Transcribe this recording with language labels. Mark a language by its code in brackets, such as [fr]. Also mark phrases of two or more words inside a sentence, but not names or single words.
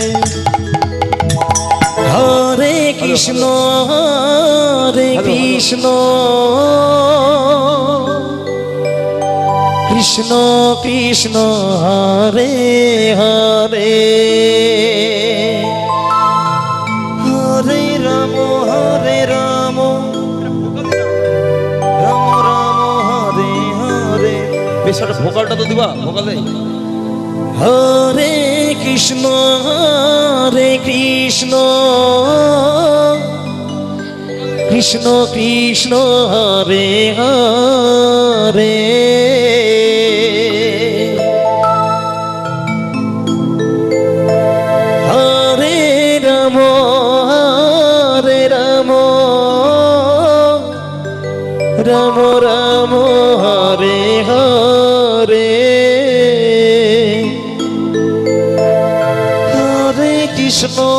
[sa] হরে কৃষ্ণ কৃষ্ণ কৃষ্ণ হরে হরে হরে রাম রাম রাম হরে হরে [bn] বেশ একটা ভোকালটা তো দিবা ভোকাল দেই [sa] হরে কৃষ্ণ কৃষ্ণ কৃষ্ণ কৃষ্ণ হরে হরে হরে রাম রাম রাম হরে হরে হরে কৃষ্ণ